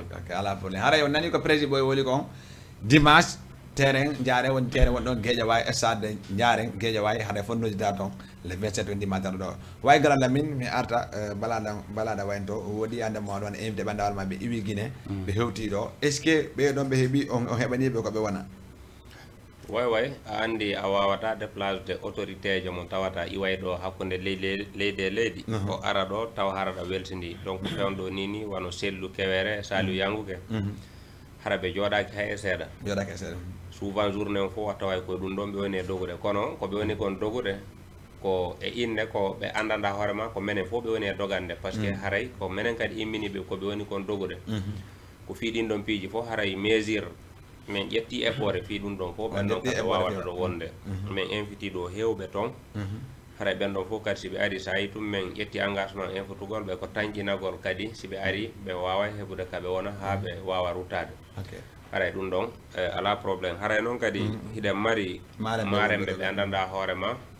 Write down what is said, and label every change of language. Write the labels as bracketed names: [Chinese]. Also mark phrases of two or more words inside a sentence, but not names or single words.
[Fula] jogui ala probléme haray o nani ko président ɓoy woli kon dimanche terrain jaren woni terrain woni ɗon Guédiawaye stade jaren Guédiawaye haɗa fonnoji da toon le 27 woni dimanche ɗo way gara Lamine mi arta balaɗa waynto woodi ande mo ɗon invité ɓandawal ma ɓe iwi Guiné ɓe hewti ɗo [French] est ce que [Fula] ɓe ɗon ɓe heeɓi on heɓaniɓe koɓe wona way a andi a wawata déplacede autorité jo mo tawata iway ɗo hakkude leydi e leydi o ara ɗo taw haraɗa weltidi donc fewɗo nini wano sellu kewere Saliou Yanguke hara ɓe jooɗaki hay e seeɗa souvent journée o fof a taway koye ɗum ɗon ɓe woni e dogude kono koɓe woni kon dogude ko e inde ko ɓe andanda hoorema ko menen fof ɓe woni e dogande [French] par ce que [Fula] haray ko menen kadi imminiɓe koɓe woni kon dogude ko fiiɗin ɗon piiji fof haray mesure min ƴetti effort fi ɗum ɗon fof ɓen ɗon koɓe wawata ɗo wonde min inviti ɗo hewɓe toon haray ɓen ɗon fof kadi siɓe ari sa yi tum min ƴetti engagement infotugol ɓe ko tañƴinagol kadi siɓe ari ɓe wawa heɓude kaɓe wona ha ɓe wawa ruttade haray ɗum ɗon ala probléme haray noon kadi hiɗen mari maremɓe ɓe andanda hoorema